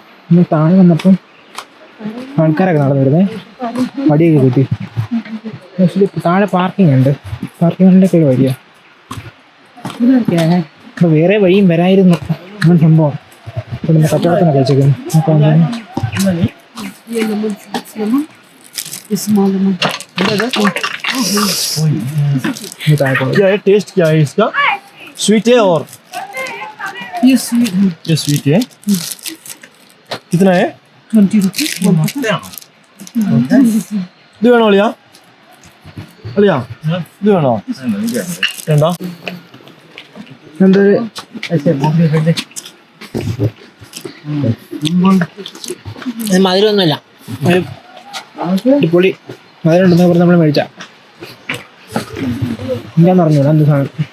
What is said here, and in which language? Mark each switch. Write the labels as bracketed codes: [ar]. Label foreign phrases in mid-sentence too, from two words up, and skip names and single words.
[ml] ഇന്ന് താഴെ വന്നപ്പം ആൾക്കാരൊക്കെ നടന്നു വരുന്നേ, വടിയൊക്കെ കുത്തി. ആക്ച്വലി താഴെ പാർക്കിംഗ് ഉണ്ട്, പാർക്കിങ്ങിൻ്റെ ഒക്കെ വഴിയാണ്. അപ്പോൾ വേറെ വഴിയും വരായിരുന്നു അങ്ങനെ സംഭവം. ഇവിടുന്ന് കച്ചവടത്തിനൊക്കെ വെച്ചേക്കുന്നു. [hi] क्या है, टेस्ट क्या है इसका? स्वीट है और ये स्वीट है, ये स्वीट है. कितना है? [en] 20 rupees. [ml] ഇത് വേണോ അളിയാ? അളിയാ ഇത് വേണോ? വേണ്ട. എന്തൊരു മധുരമൊന്നുമില്ല, ഒരു പൊളി മധുരം ഉണ്ടെന്ന് പറഞ്ഞ് നമ്മൾ മേടിച്ച എന്താന്ന് പറഞ്ഞൂടാ എന്ത് സാധനം.